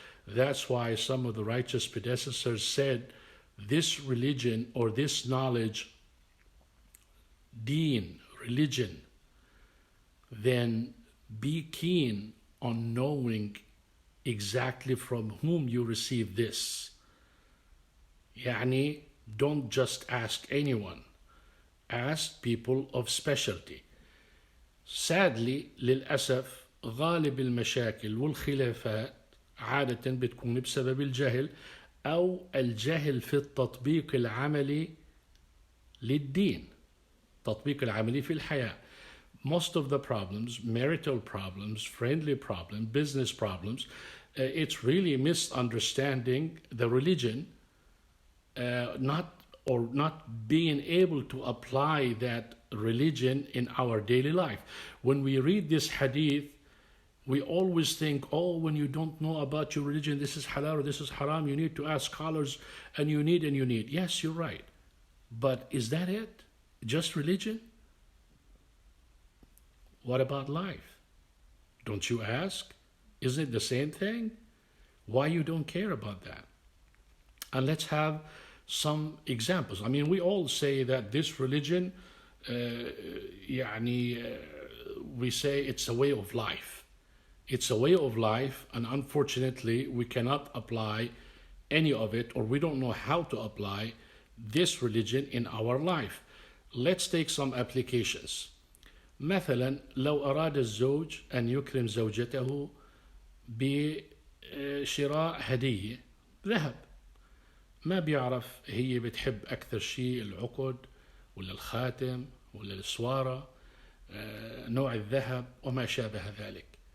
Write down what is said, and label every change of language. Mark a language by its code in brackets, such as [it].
[en] That's why some of the righteous predecessors said this religion or this knowledge, deen, religion, then be keen on knowing exactly from whom you receive this. يعني don't just ask anyone. Ask people of specialty. Sadly, [ar] للأسف غالب المشاكل والخلافات عادة بتكون بسبب الجهل أو الجهل في التطبيق العملي للدين، التطبيق العملي في الحياة. [en] Most of the problems, marital problems, friendly problems, business problems, it's really misunderstanding the religion, not being able to apply that religion in our daily life. When we read this hadith, we always think, oh, when you don't know about your religion, this is halal or this is haram, you need to ask scholars, and you need. Yes, you're right. But is that it? Just religion? What about life? Don't you ask? Isn't it the same thing? Why you don't care about that? And let's have some examples. I mean, we all say that this religion, we say it's a way of life. It's a way of life, and unfortunately, we cannot apply any of it, or we don't know how to apply this religion in our life. Let's take some applications. [ar] مثلا لو أراد الزوج أن يكرم زوجته بشراء هدية ذهب، ما بيعرف هي بتحب أكثر شيء العقد ولا الخاتم ولا السوارة، نوع الذهب وما شابه ذلك.